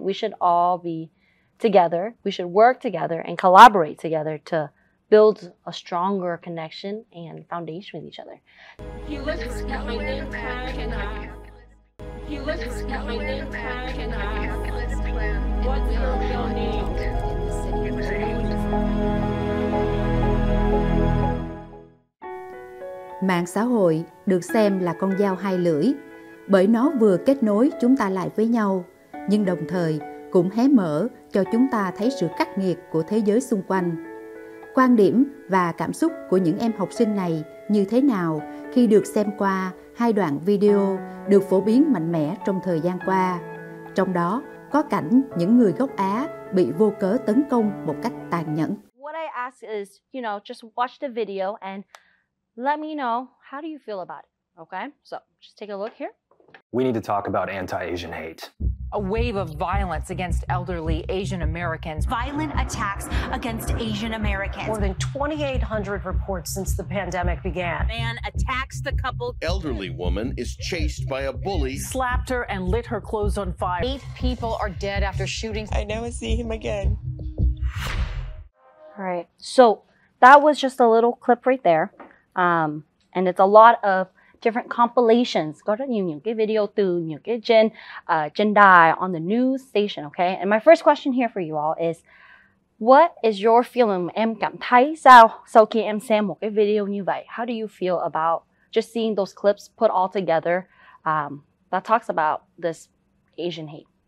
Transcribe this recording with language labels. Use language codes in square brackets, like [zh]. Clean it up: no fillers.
[en] We should all be together. We should work together and collaborate together to build a stronger connection and foundation with each other. He looks at my name tag and asks. He looks at my name tag and asks, "What's your real name?" [vi] Mạng xã hội được xem là con dao hai lưỡi, bởi nó vừa kết nối chúng ta lại với nhau, nhưng đồng thời cũng hé mở cho chúng ta thấy sự khắc nghiệt của thế giới xung quanh. Quan điểm và cảm xúc của những em học sinh này như thế nào khi được xem qua hai đoạn video được phổ biến mạnh mẽ trong thời gian qua. Trong đó có cảnh những người gốc Á bị vô cớ tấn công một cách tàn nhẫn. [en] What I ask is, you know, just watch the video and let me know, how do you feel about it? Okay, so just take a look here. We need to talk about anti-Asian hate. A wave of violence against elderly Asian Americans. Violent attacks against Asian Americans. More than 2,800 reports since the pandemic began. Man attacks the couple. Elderly woman is chased by a bully. Slapped her and lit her clothes on fire. 8 people are dead after shootings. I never see him again. All right, so that was just a little clip right there. And it's a lot of different compilations. [vi] Có rất nhiều những cái video từ những cái trên đài [en] on the news station, okay? And my first question here for you all is, what is your feeling? [vi] Em cảm thấy sao sau khi em xem một cái video như vậy? [en] How do you feel about just seeing those clips put all together that talks about this Asian hate?